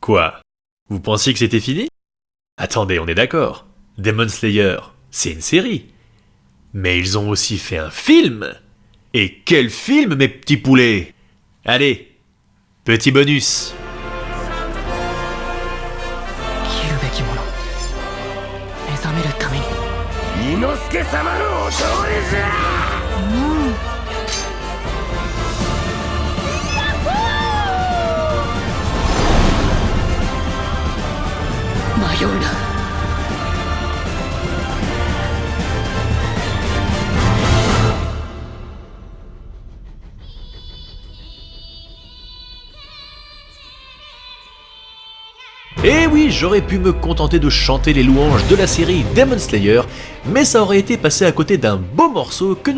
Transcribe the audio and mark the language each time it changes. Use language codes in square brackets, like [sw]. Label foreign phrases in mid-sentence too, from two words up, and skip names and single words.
[fr] Quoi? Vous pensiez que c'était fini? Attendez, on est d'accord. Demon Slayer, c'est une série. Mais ils ont aussi fait un film. Et quel film, mes petits poulets! Allez, petit bonus. [ja] 切るべきもの目覚めるために伊之助様のお通りじゃ。迷うな。 [fr] Et oui, j'aurais pu me contenter de chanter les louanges de la série Demon Slayer, mais ça aurait été passé à côté d'un beau morceau que